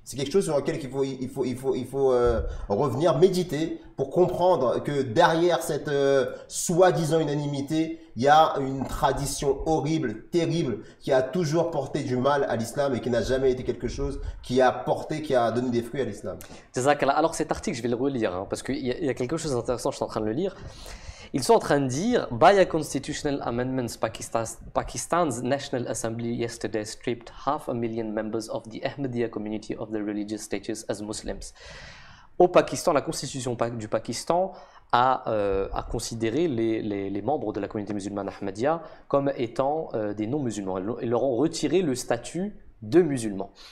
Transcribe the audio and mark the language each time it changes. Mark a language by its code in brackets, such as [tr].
[fr] C'est quelque chose sur lequel il faut revenir, méditer pour comprendre que derrière cette soi-disant unanimité, il y a une tradition horrible, terrible, qui a toujours porté du mal à l'islam et qui n'a jamais été quelque chose qui a donné des fruits à l'islam. Alors cet article, je vais le relire parce qu'il y a quelque chose d'intéressant, je suis en train de le lire. Ils sont en train de dire, [en] by a constitutional amendments, Pakistan's National Assembly yesterday stripped 500,000 members of the Ahmadiyya community of their religious status as Muslims. [fr] Au Pakistan, la constitution du Pakistan a considéré les membres de la communauté musulmane Ahmadiyya comme étant des non-musulmans. Ils leur ont retiré le statut de musulmans.